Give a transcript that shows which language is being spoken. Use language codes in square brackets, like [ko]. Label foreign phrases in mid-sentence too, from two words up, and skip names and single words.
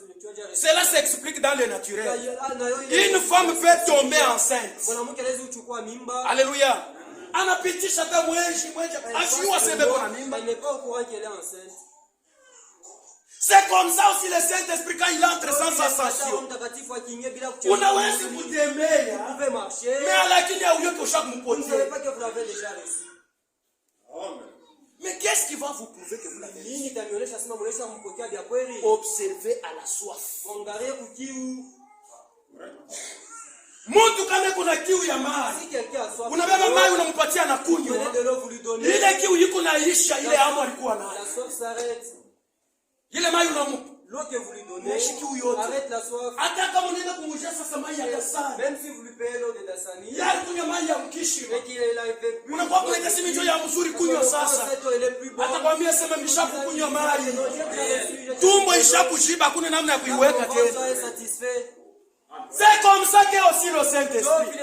[fr] Cela s'explique dans le naturel. Une femme peut tomber enceinte. Alléluia. Elle n'est pas au courant qu'elle est enceinte. C'est comme ça aussi le Saint-Esprit quand il entre sans sensation. [sw] Unaweza kutembea, mais lakini hauyo tosha kumpotea. [fr] Mais qu'est-ce qui va vous prouver que vous l'avez? Observez à la soif. [sw] Mtu kama kuna kiu ya maji, unabeba maji unampatia na kunywa, ile kiu iko naisha, ile hamu alikuwa nayo. Ile maji unampa, [fr] l'eau que vous lui donnez, arrête la soif. Même si vous lui payez l'eau de Dasani, et qu'il a été plus bon, il est plus bon. C'est comme ça qu'est aussi le Saint-Esprit.